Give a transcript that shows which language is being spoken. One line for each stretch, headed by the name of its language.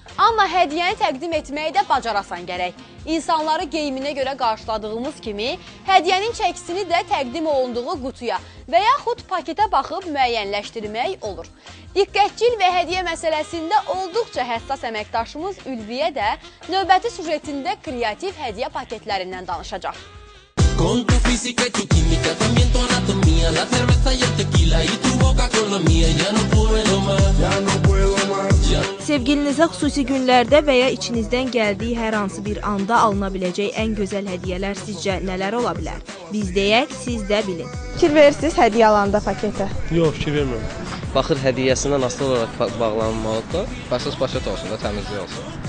Azerbaijani: Amma hədiyyəni təqdim etməyi də bacarasan gərək. İnsanları geyiminə görə qarşıladığımız kimi, hədiyyənin çəkisini də təqdim olunduğu qutuya və yaxud paketə baxıb müəyyənləşdirmək olur. Diqqətcil və hədiyyə məsələsində olduqca həssas əməkdaşımız Ülviyə də növbəti sujetində kreativ hədiyyə paketlərindən danışacaq.
Spanish: Con tu física y tu química, también tu anatomía, la cerveza y el tequila y tu boca con la mía, ya no puedo más, ya no puedo más.
Azerbaijani: Sevgilinizə xüsusi günlərdə və ya içinizdən gəldiyi hər hansı bir anda alına biləcək ən gözəl hədiyyələr sizcə nələr ola bilər? Biz deyək, siz də bilin. Fikir verirsiniz hədiyyə alanda paketə? Yox, fikir vermirəm. Baxır hədiyyəsindən asılı olaraq bağlanmalıdır. Başsız paket olsun da təmizlik olsun.